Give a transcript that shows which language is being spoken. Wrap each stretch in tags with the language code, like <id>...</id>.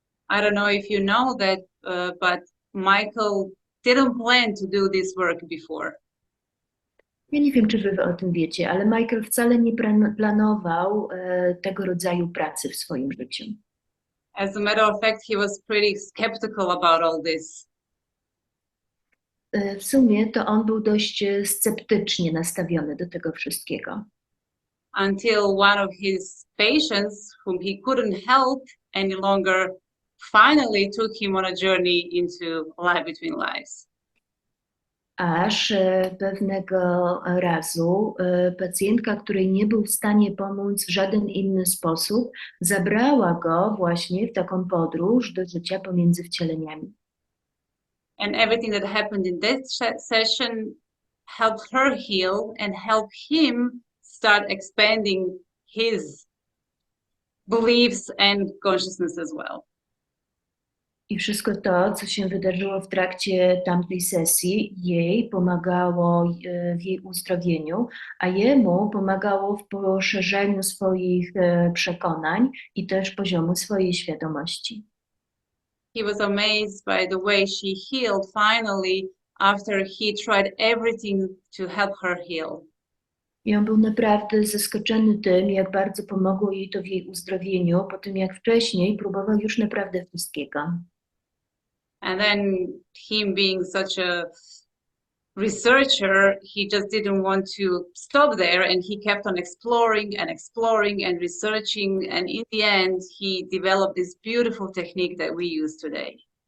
<en>I don't know if you know that, but Michael didn't plan to do this work before.</en> <pl>Ja nie wiem, czy wy o tym wiecie, ale Michael wcale nie planował tego rodzaju pracy w swoim życiu.</pl> <en>As a matter of fact, he was pretty skeptical about all this.</en> <pl>W sumie to on był dość sceptycznie nastawiony do tego wszystkiego.</pl> <en>Until one of his patients, whom he couldn't help any longer, finally took him on a journey into life between lives.</en> <pl>Aż pewnego razu pacjentka, której nie był w stanie pomóc w żaden inny sposób, zabrała go właśnie w taką podróż do życia pomiędzy wcieleniami.</pl> <en>And everything that happened in that session helped her heal and helped him start expanding his beliefs and consciousness as well.</en> <pl>I wszystko to, co się wydarzyło w trakcie tamtej sesji, jej pomagało w jej uzdrowieniu, a jemu pomagało w poszerzeniu swoich przekonań i też poziomu swojej świadomości.</pl> <en>He was amazed by the way she healed finally after he tried everything to help her heal.</en> <pl>I on był naprawdę zaskoczony tym, jak bardzo pomogło jej to w jej uzdrowieniu, po tym jak wcześniej próbował już naprawdę wszystkiego.</pl> <en>And then him being such a researcher, he just didn't want to stop there, and he kept on exploring and exploring and researching, and in the end he developed this beautiful technique that we use today.</en>